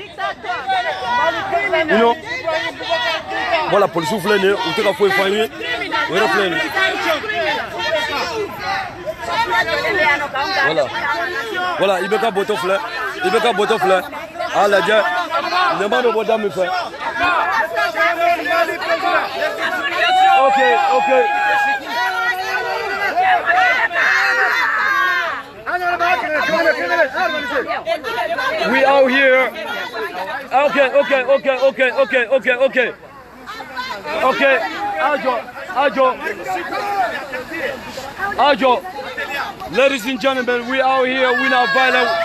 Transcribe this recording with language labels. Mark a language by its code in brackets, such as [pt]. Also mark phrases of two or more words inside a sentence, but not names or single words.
[bm] ye voilà policiers filɛ nin ye u tɛ ka foyi fɔ an ye o yɛrɛ filɛ nin ye voilà IBK bɔtɔ filɛ a lajɛ ɲama bɛ bɔ da min fɛ [en] ok we out here okay Ajo ladies and gentlemen, we out here, we not violent.